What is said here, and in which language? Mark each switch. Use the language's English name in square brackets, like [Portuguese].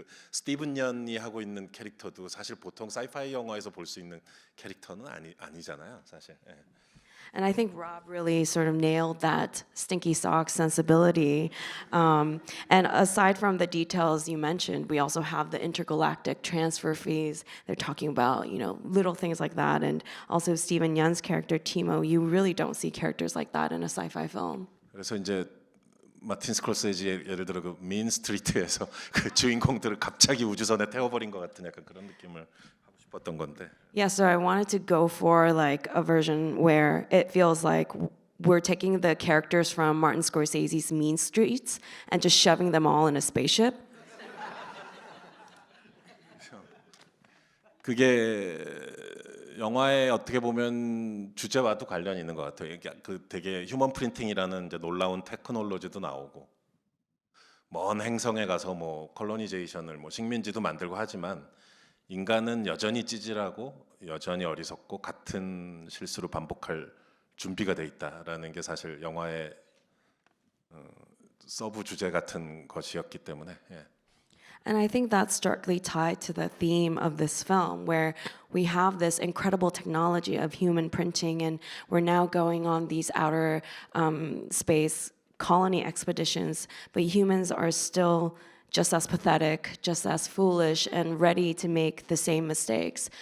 [Korean] 그리고 스티븐 연이 하고 있는 캐릭터도 사실 보통 사이파이 영화에서 볼 수 있는 캐릭터는 아니잖아요, 사실. 예. [English] And I think Rob really sort of nailed that stinky socks sensibility. And aside from the details you mentioned, we also have the intergalactic transfer fees. They're talking about, little things like that. And also Stephen Yeun's character, Timo, you really don't see characters like that in a sci-fi film. [Korean] 그래서 이제 마틴 스콜세지의 예를 들어 그 민 스트리트에서 그 주인공들을 갑자기 우주선에 태워버린 것 같은 약간 그런 느낌을 하고 싶었던 건데. [English] Yeah, so I wanted to go for like a version where it feels like we're taking the characters from Martin Scorsese's Mean Streets and just shoving them all in a spaceship. [Korean] 그게 영화의 어떻게 보면 주제와도 관련이 있는 것 같아요. 그 되게 휴먼 프린팅이라는 이제 놀라운 테크놀로지도 나오고 먼 행성에 가서 뭐 컬로니제이션을 뭐 식민지도 만들고 하지만 인간은 여전히 찌질하고 여전히 어리석고 같은 실수를 반복할 준비가 돼 있다라는 게 사실 영화의 서브 주제 같은 것이었기 때문에. 예. [English] And I think that's starkly tied to the theme of this film, where we have this incredible technology of human printing, and we're now going on these outer space colony expeditions, but humans are still just as pathetic, just as foolish, and ready to make the same mistakes.